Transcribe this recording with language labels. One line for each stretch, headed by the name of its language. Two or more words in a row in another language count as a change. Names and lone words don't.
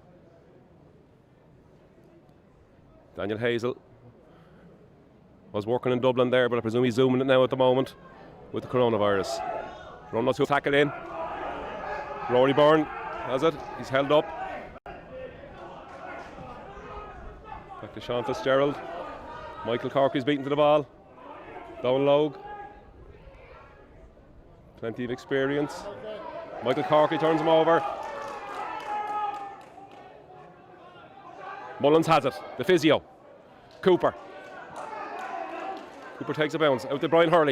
English: Daniel Hazel was working in Dublin there, but I presume he's zooming it now at the moment with the coronavirus. Run to tackle in. Rory Byrne has it. He's held up. Back to Sean Fitzgerald. Michael Cork is beaten to the ball. Donal Óg. Plenty of experience. Michael Corky turns him over. Mullins has it. The physio. Cooper. Cooper takes a bounce. Out to Brian Hurley.